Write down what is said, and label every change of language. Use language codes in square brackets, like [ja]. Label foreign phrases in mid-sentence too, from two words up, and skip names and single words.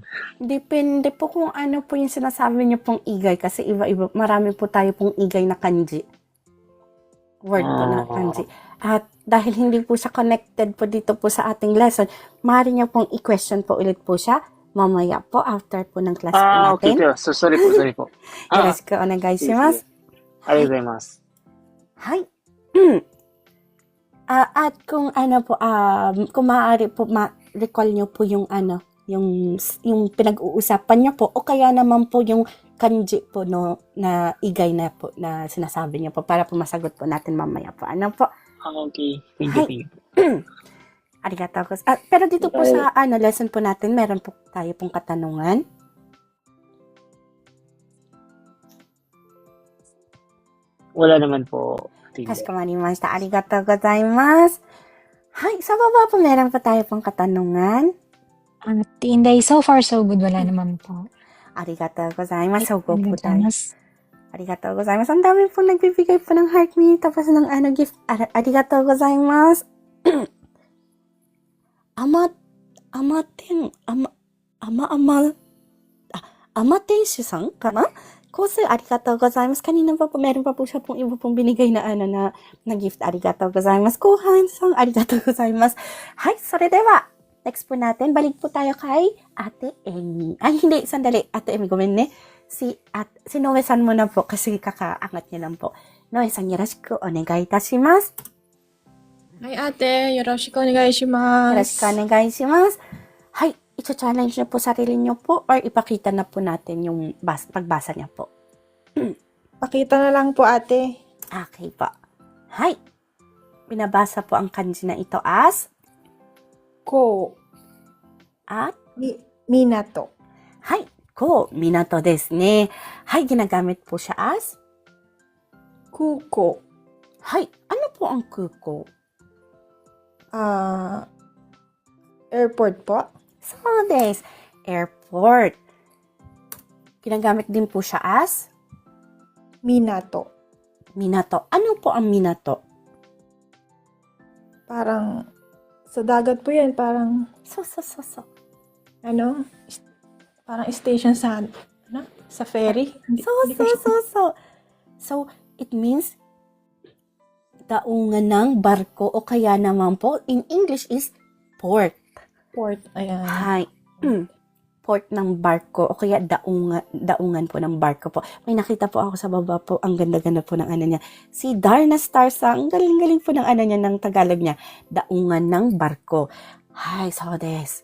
[tl] Depende po kung ano po yung sinasabi niyo pong igay kasi iba-iba, marami po tayo pong igay na kanji. Word po na kanji. At dahil hindi po siya connected po dito po sa ating lesson, maaari niyo pong i-question po ulit po siya mamaya po after po ng class po Okay, natin. [en] so sorry [tl] po, sorry po. [ja] Yoroshiku [tl] Sige, [ja] onegaishimasu. [tl] sige. Arigatou. [ja] Hai. [tl] At kung ano po, kung maaari po ma-recall nyo po yung ano, yung pinag-uusapan nyo po, o kaya naman po yung kanji po no, na igay na po na sinasabi nyo po para po masagot po natin mamaya po. Ano po? [en] Okay, thank you, [ja] Hi. [en] thank you. [ja] ありがとう こ. [tl] Pero dito po sa lesson po natin, meron po tayo pong katanungan. Wala naman po. [ja] かしこまりました。ありがとうございます. [tl] Hi, sa baba po meron pa tayo pong katanungan. Tinday, [en] so far so good. [tl] Wala naman po. [ja] ありがとうございます. [tl] So go po tayo. [ja] Arigatou. ありがとうございます. [tl] Ang dami po nagbibigay po ng heart me. Tapos ng gift. [ja] ありがとうございます. [tl] Amatenshi-san ka na? [ja] Kosu, ありがとうございます. [tl] Kanina pa po, meron pa po siya pong iba pong binigay na na gift. [ja] ありがとうございます。Kohanさん、ありがとうございます。はい、それでは. [tl] Next po natin, balik po tayo kay Ate Emi. Ay, hindi, sandali. Ate Emi, [ja] ごめんね. [tl] Si Noe-san mo na po kasi kakaangat niya lang po. [ja] Noeさん、よろしくお願いいたします. はい ate、よろしくお願いします. よろしくお願いします. [tl] Hay, ito-challenge niyo po sarili niyo po or ipakita na po natin yung pagbasa niya po. Pakita na lang po ate. Okay po. Hay, binabasa po ang kanji na ito as [ja] Ko, [tl] at [ja] minato. はい、こう, 港ですね. [tl] Hay, ginagamit po siya as [ja] Kuko. [tl] hay, ano po ang kuko? Airport po. [ja] そうです, airport. [tl] Ginagamit din po siya as [ja] Minato. [tl] minato. Ano po ang minato? Parang, sa dagat po yan. Parang, [ja] So. [tl] parang station sa, sa ferry. So, it means daungan ng barko o kaya naman po, [en] in English is port. Port. [tl] Ayan. [ja] Hi. [tl] Port ng barko o kaya daungan po ng barko po. May nakita po ako sa baba po, ang ganda-ganda po ng ano niya. Si Darna Starsa, ang galing-galing po ng ano niya, ng Tagalog niya. Daungan ng barko. [ja] はい、そうです.